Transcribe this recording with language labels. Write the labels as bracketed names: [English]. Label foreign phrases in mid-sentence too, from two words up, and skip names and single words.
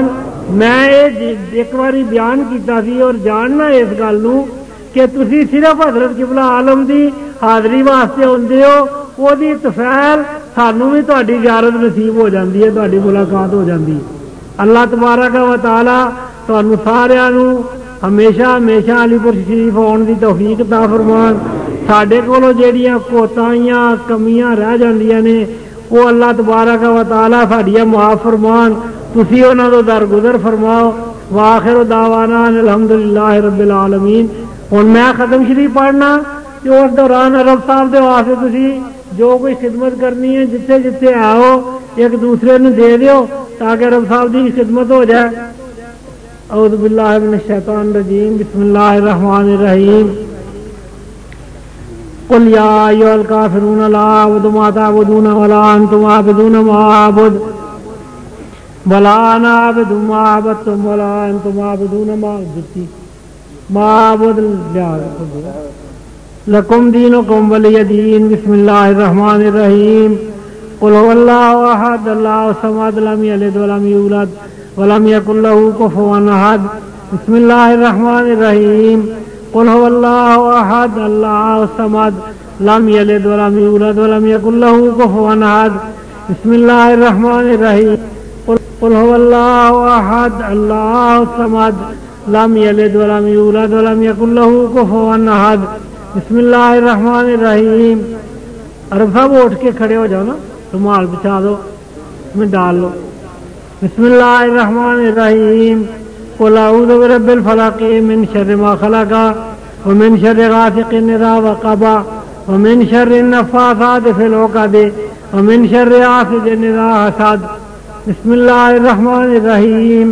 [Punjabi] میں ایک باری بیان کیتا سی اور جاننا اس گل نو کہ تسی صرف حضرت قبلہ عالم دی حاضری واسطے ہوندے ہو، وہ دی تفعیل سانو بھی تہاڈی زیارت نصیب ہو جاندی ہے، تہاڈی ملاقات ہو جاندی ہے. [Arabic] اللہ تبارک و تعالی [Punjabi] تانوں سارے نو ہمیشہ ہمیشہ علی پور شریف آن دی توفیق عطا فرمان. ساڈے کولوں جہڑیاں کوتاہیاں کمیاں رہ جاندیاں نے وہ [Arabic] اللہ تبارک و تعالی [Punjabi] ساڈیاں معاف فرمان. تسی انہاں تو درگزر فرماؤ. [Arabic] وآخر دعوانا الحمدللہ رب العالمین. [Punjabi] ہوں میں ختم شریف پڑھنا کہ اس دوران عرب صاحب دے واسطے تسی جو کوئی خدمت کرنی ہے جتھے جتھے آؤ ایک دوسرے نے دے دیو تاکہ عرب صاحب دی خدمت ہو جائے. [Arabic] اعوذ باللہ من الشیطان الرجیم. بسم اللہ الرحمن الرحیم. قل یا ایھا الکافرون لا اعبد ما تعبدون ولا انتم عابدون ما اعبد ولا انا عابد ما عبدتم ولا انتم عابدون ما اعبد لکم دینکم ولی دین. بسم اللہ الرحمن الرحیم. قل هو اللہ احد اللہ الصمد لم یلد ولم یولد ولم یکن له کفوا احد. بسم اللہ الرحمن الرحیم. قل هو اللہ احد اللہ الصمد لم یلد ولم یولد ولم یکن له کفوا احد. بسم اللہ الرحمن الرحیم. قل هو اللہ احد اللہ الصمد لم یلد ولم یولد ولم یکن له کفوا احد. بسم اللہ الرحمن الرحیم. [Urdu] عرب صاحب اٹھ کے کھڑے ہو جاؤ نا، رومال بچھا دو، میں ڈال لو. [Arabic] بسم اللہ الرحمن الرحیم. قل اعوذ برب الفلق من شر ما خلق ومن شر غاسق اذا وقب ومن شر النفاثات في العقد ومن شر حاسد اذا حسد. بسم اللہ الرحمن الرحیم.